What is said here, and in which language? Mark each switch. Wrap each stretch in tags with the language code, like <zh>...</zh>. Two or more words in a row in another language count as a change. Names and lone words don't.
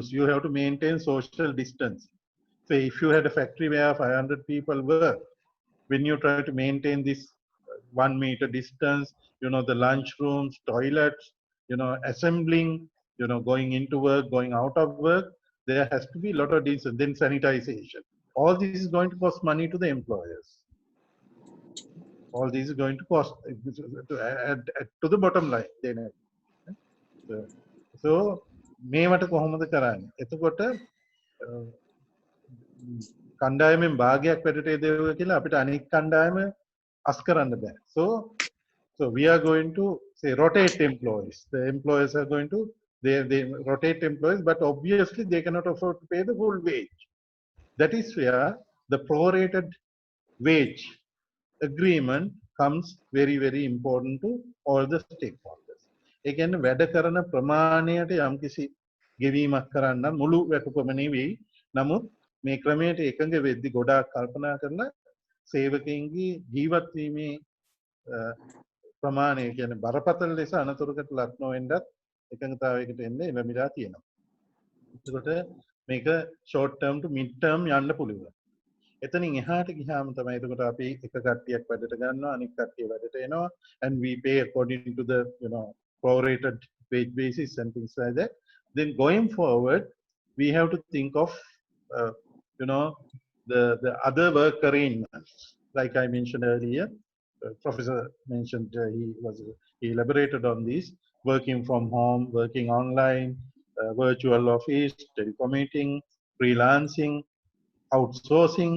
<en>You have to maintain social distance. So if you had a factory where 500 people work, when you try to maintain this 1 meter distance, the lunch rooms, toilets, assembling, going into work, going out of work, there has to be a lot of distance. Then sanitization. All this is going to cost money to the employers. All this is going to cost add to the bottom line.</en> <si>So මේවට කොහොමද කරන්නේ? එතකොට කණ්ඩායමෙන් භාගයක් වැඩට යදෙවුවා කියලා අපිට අනික් කණ්ඩායම අස් කරන්න බෑ.</si> <en>So we are going to say rotate employees. The employers are going to they rotate employees, but obviously they cannot afford to pay the full wage. That is where the prorated wage agreement comes very, very important to all the stakeholders.</en> <si>ඒ කියන්නේ වැඩ කරන ප්‍රමාණයට යම්කිසි ගෙවීමක් කරන්න මුළු වැටුපම නෙවෙයි. නමුත් මේ ක්‍රමයට එකඟ වෙද්දි ගොඩාක් කල්පනා කරලා සේවකයන්ගේ ජීවත් වීමේ ප්‍රමාණය කියන්නේ බරපතල ලෙස අනතුරකට ලක් නොවෙන්නත් එකඟතාවයකට එන්න එළඹිලා තියෙනවා. ඒකට මේක</si> <en>short term to mid term</en> <si>යන්න පුළුවන්. එතනින් එහාට ගියාම තමයි එතකොට අපි එක කට්ටියක් වැඩට ගන්නවා අනිත් කට්ටිය වැඩට එනවා,</si> <en>and we pay according to the prorated wage basis and things like that. Then going forward we have to think of the other work arrangements, like I mentioned earlier, Professor mentioned, he elaborated on this, working from home, working online, virtual office, telecommuting, freelancing, outsourcing.</en>